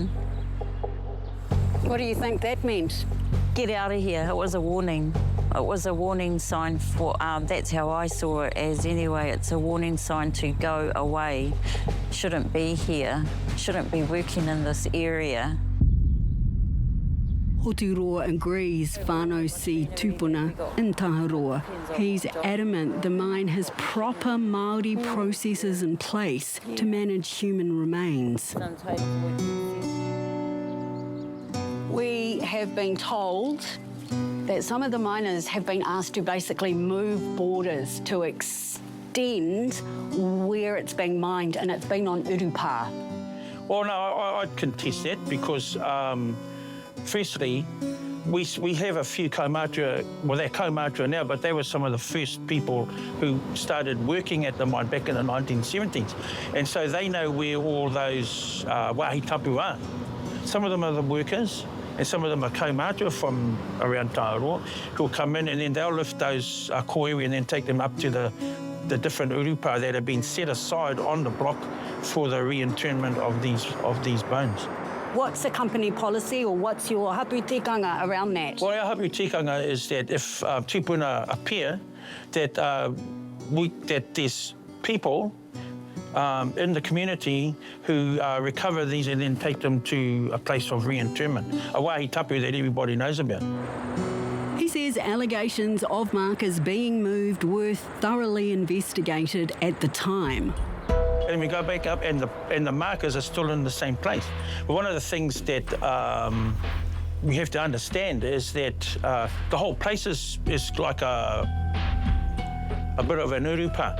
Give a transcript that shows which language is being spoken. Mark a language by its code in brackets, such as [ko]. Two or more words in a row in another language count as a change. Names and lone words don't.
[en] What do you think that meant? Get out of here. It was a warning. It was a warning sign for, that's how I saw it as anyway. It's a warning sign to go away. Shouldn't be here. Shouldn't be working in this area. Aotearoa agrees whānau see tūpuna in Tāharoa. He's adamant the mine has proper Māori processes in place to manage human remains. We have been told that some of the miners have been asked to basically move borders to extend where it's being mined, and it's been on urupā. Well, no, I'd contest that because firstly, we have a few kaumātua, well, they're kaumātua now, but they were some of the first people who started working at the mine back in the 1970s. And so they know where all those [mi] wāhi tapu [en] are. Some of them are the workers, and some of them are kaumātua from around Tāharoa who'll come in and then they'll lift those koiwi and then take them up to the different urupā that have been set aside on the block for the reinterment of these bones. What's the company policy, or what's your [mi] hapu tikanga [en] around that? Well, our [mi] hapu tikanga [en] is that if tūpuna appear, that there's people in the community who recover these and then take them to a place of reinterment, a [mi] wāhi tapu [en] that everybody knows about. He says allegations of markers being moved were thoroughly investigated at the time. And we go back up and the markers are still in the same place. But one of the things that we have to understand is that the whole place is like a bit of an urupā.